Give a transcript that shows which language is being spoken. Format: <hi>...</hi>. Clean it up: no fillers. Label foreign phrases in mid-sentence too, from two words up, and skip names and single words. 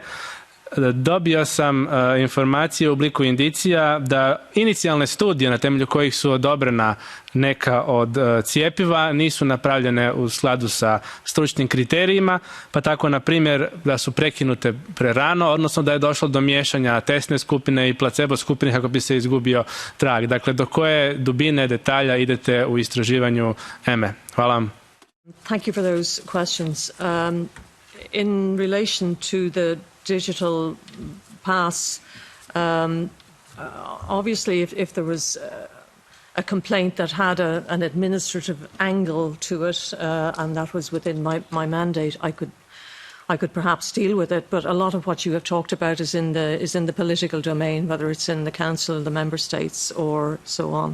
<hr>Dobio sam informacije u obliku indicija da inicijalne studije na temelju kojih su odobrena neka od cjepiva nisu napravljene u skladu sa stručnim kriterijima, pa tako na primjer da su prekinute prerano, odnosno da je došlo do miješanja testne skupine i placebo skupine kako bi se izgubio trag. Dakle, do koje dubine detalja idete u istraživanju EME? Hvala vam.</hr> <en>Thank you for those questions. In relation to the digital pass, obviously if there was a complaint that had an administrative angle to it, and that was within my mandate, I could perhaps deal with it, but a lot of what you have talked about is in the political domain, whether it's in the Council, the Member States, or so on.</en>